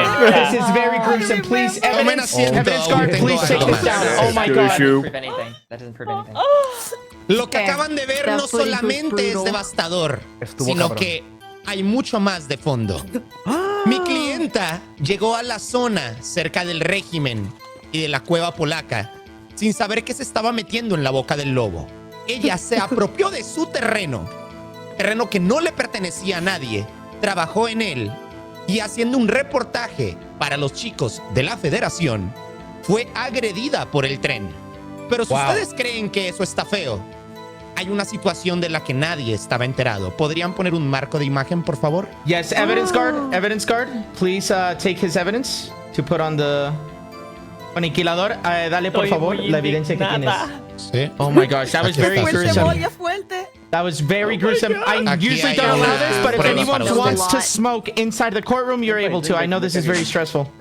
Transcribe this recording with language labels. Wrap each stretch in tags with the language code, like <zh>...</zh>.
<en>This is very gruesome, please, evidence guard, please take this down, oh my god. Prove anything. That doesn't prove anything.</en> <es>Lo que acaban de ver no solamente es devastador, Estuvo sino cabrón. que hay mucho más de fondo. Mi cliente clienta llegó a la zona cerca del régimen y de la cueva polaca sin saber qué se estaba metiendo en la boca del lobo. Ella se apropió de su terreno que no le pertenecía a nadie, trabajó en él y haciendo un reportaje para los chicos de la Federación, fue agredida por el tren. Pero si ustedes creen que eso está feo, hay una situación de la que nadie estaba enterado. ¿Podrían poner un marco de imagen, por favor?</es> <en>Yes, evidence guard, please take his evidence to put on the aniquilador.</en> <es>Dale por favor la evidencia que tienes. Sí.</es> <en>Oh my gosh, that was very gruesome. That was very gruesome. I usually don't allow this, but if anyone wants to smoke inside the courtroom, you're able to. I know this is very stressful.</en>